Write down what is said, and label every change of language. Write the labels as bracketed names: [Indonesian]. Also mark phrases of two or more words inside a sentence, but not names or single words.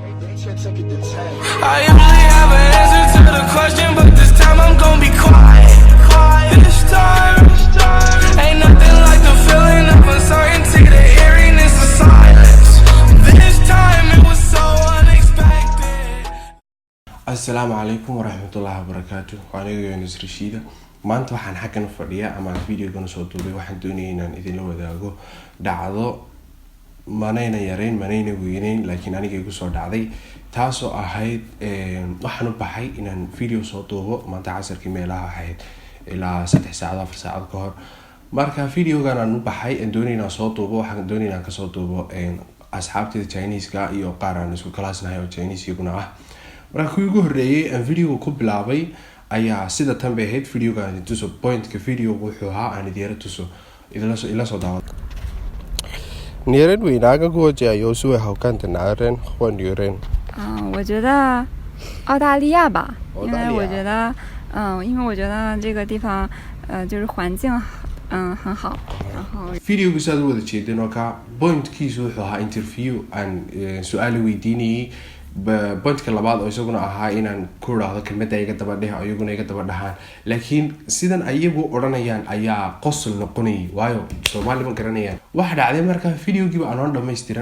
[English] I usually have an answer to the question, but this time I'm gonna be quiet. This time, ain't nothing like the feeling of uncertainty, the eeriness of silence. This time it was so unexpected. [Arabic] السلام عليكم ورحمة الله وبركاته. [Somali] Waa aniga Yunus Rashida. Maanta waxaan xakan fadhiyaa ama video-gan soo duubay waxaan doonayaa inaan idinla wadaago dhacdo manayna yareyn manayna weyneyn laakiin aniga igu soo dhacday taasoo ahayd waxaan u baxay inaan video soo duubo maanta casarkii meelaha ahayd ilaa 3 saacadood 4 saacadood ka hor marka video-gan aan u baxay aan doonayaa soo duubo waxaan doonayaa ka soo duubo asxaabtida Chinese-ka iyo qaar aan isku kalaasnahay oo Chinese iyaguna ah marka kuwii ugu horreeyay aan video ku bilaabay ayaa sida tan bay ahayd video-gan tuso point-ka video-gu wuxuu ahaa aan idin tuso ila soo daawado [Chinese] 你认为哪个国家有最好看的男人或女人？我觉得澳大利亚吧，因为我觉得这个地方就是环境很好，然后 [Somali] video-gu saad u wada jeedeen oo ka point-kiisu wuxuu ahaa interview aan su'aal weydiinayay point-ka labaad oo isaguna ahaa inaan ku raado kelmadda iga daba dheh ayaguna iga daba dhahaan laakiin sidan ayagu oranayaan ayaa qosol noqonay waayo Soomaali ma garanayaan waxa dhacday marka video-giiba aan dhameystiran